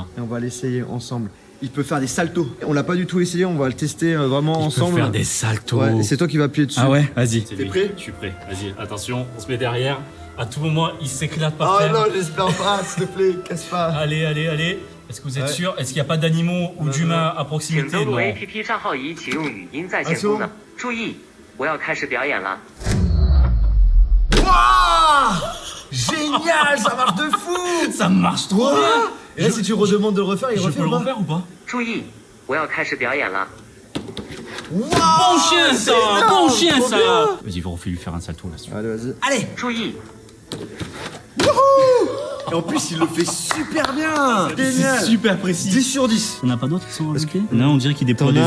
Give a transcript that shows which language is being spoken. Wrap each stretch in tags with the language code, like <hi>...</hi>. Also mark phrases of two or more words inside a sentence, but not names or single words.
<fr>Et on va l'essayer ensemble. Il peut faire des saltos. On l'a pas du tout essayé, on va le tester vraiment ensemble. Faire des saltos. Ouais, et c'est toi qui vas appuyer dessus. Ah ouais, vas-y. T'es prêt? Je suis prêt. Vas-y, attention, on se met derrière. À tout moment, il s'éclate par Oh terre. non, j'espère pas, s'il te plaît, casse pas. Allez. Est-ce que vous êtes Ouais. sûr? Est-ce qu'il n'y a pas d'animaux ou d'humains à</fr> <zh>请</zh> <fr>proximité?</fr> <zh>登录</zh> <fr>Non.</fr> <zh>APP 账号已启用语音在线功能。注意，我要开始表演了。</zh> <fr>Waouh! Génial, ça marche de fou! Ça marche trop bien. Et là, si tu redemandes de le refaire, il Je refait peux le ou pas? refaire ou pas?</fr> <zh>注意，我要开始表演了。</zh> <fr>Wow, Bon chien ça! énorme, Bon chien trop ça! bien. Vas-y, faut lui faire un salto là-dessus. Allez, vas-y. Allez!</fr> <zh>注意，</zh> <fr>Et en plus, il le fait super bien! C'est Génial! super précis. 10 sur 10. T'en as pas d'autres qui sont ajoutés? Là, on dirait qu'il déploie T'en des</fr>